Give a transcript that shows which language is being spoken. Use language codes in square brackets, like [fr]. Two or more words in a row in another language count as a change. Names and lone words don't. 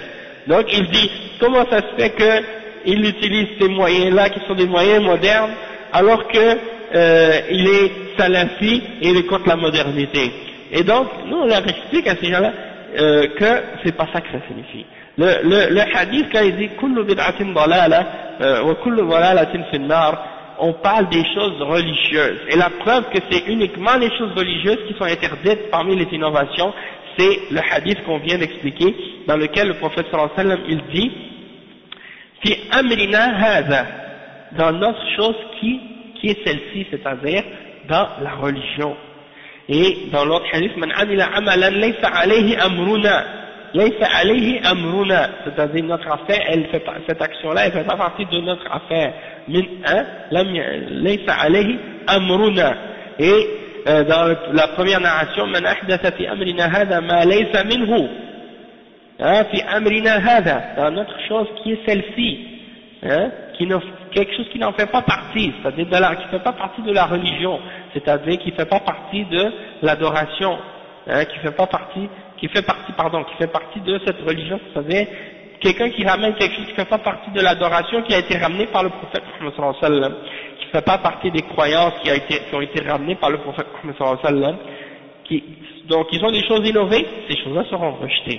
[fr] Donc il dit, comment ça se fait qu'il utilise ces moyens-là qui sont des moyens modernes alors que il est salafi et il est contre la modernité. Et donc, nous on leur explique à ces gens-là que c'est pas ça que ça signifie. Le hadith, quand il dit [ar] كل بدعة ضلالة وكل ضلالة في النار, [fr] on parle des choses religieuses. Et la preuve que c'est uniquement les choses religieuses qui sont interdites parmi les innovations, c'est le hadith qu'on vient d'expliquer, dans lequel le prophète [ar] صلى الله عليه وسلم, [fr] il dit [ar] في أمرنا هذا, [fr] dans notre chose qui est celle-ci, c'est-à-dire dans la religion. Et dans l'autre hadith, [ar] من عمل عملا ليس عليه أمرنا ليس عليه أمرنا, [fr] c'est-à-dire notre affaire, cette action-là, elle fait pas partie de notre affaire. [ar] من ليس عليه أمرنا. [fr] Et dans la première narration, [ar] من أحدث في أمرنا هذا ما ليس منه في أمرنا هذا, [fr] dans notre chose qui est celle-ci, quelque chose qui n'en fait pas partie, c'est-à-dire qui ne fait pas partie de la religion, c'est-à-dire qui ne fait pas partie de l'adoration, qui fait partie de cette religion, c'est-à-dire quelqu'un qui ramène quelque chose qui ne fait pas partie de l'adoration qui a été ramené par le prophète Muhammad [ar] صلى الله عليه وسلم, [fr] qui ne fait pas partie des croyances qui ont été ramenées par le prophète Muhammad [ar] صلى الله عليه وسلم, [fr] donc ils ont des choses innovées, ces choses-là seront rejetées.